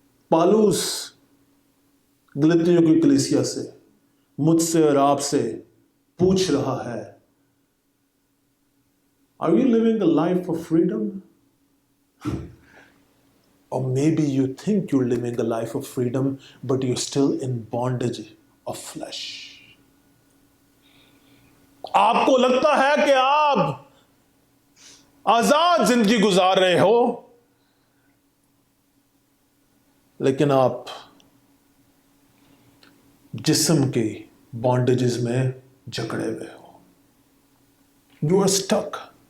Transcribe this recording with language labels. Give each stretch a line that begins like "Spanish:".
Hindi: पालूस गलतियों की कलीसिया से, मुझसे और आपसे पूछ रहा है,
English: Are you living a life of freedom? Or maybe you think you're living a life of freedom, but you're still in bondage of flesh.
Hindi: आपको लगता है कि आप आजाद जिंदगी गुजार रहे हो, लेकिन आप जिस्म के बॉन्डेजेस में जकड़े हुए हो।
English: You are stuck.